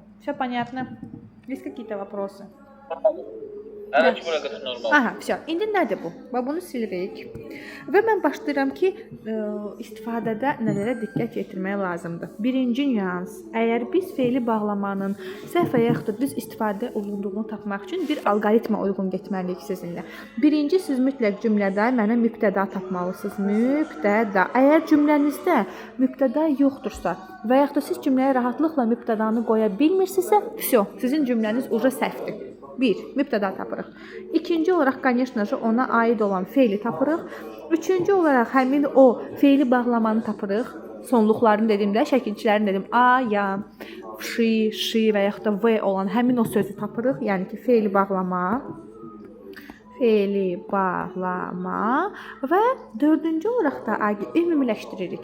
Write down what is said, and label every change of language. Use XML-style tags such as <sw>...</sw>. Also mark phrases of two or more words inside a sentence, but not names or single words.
<ru>Всё понятно? Есть какие-то вопросы?</ru> <az>Hələ ki, bura qədər normal. Aha, всё. İndi nədir bu? Və bunu silirik. Və mən başlayıram ki, istifadədə nələrə diqqət yetirmək lazımdır. Birinci nüans, əgər biz feili bağlamanın səhv və yaxud da düz istifadə olunduğunu tapmaq üçün bir alqoritmə uyğun getməliyik sizinlə. Birinci, siz mütləq cümlədə mənə mübtəda tapmalısınız. Mübtəda. Əgər cümlənizdə mübtəda yoxdursa və yaxud da siz cümləyə rahatlıqla mübtədanı qoya bilmirsinizsə, всё, sizin cümləniz uca səhvdir. 1. Mübtəda tapırıq. İkinci olaraq,</az> <ru>конечно же,</ru> <az>ona aid olan feili tapırıq. Üçüncü olaraq, həmin o feili bağlamanı tapırıq. Sonluqlarını dedimdə, şəkilçilərini dedim. A, ya, şi, şi və yaxud da v olan həmin o sözü tapırıq. Yəni ki, feili bağlama. Feili bağlama və dördüncü olaraq da ümumiləşdiririk.</az>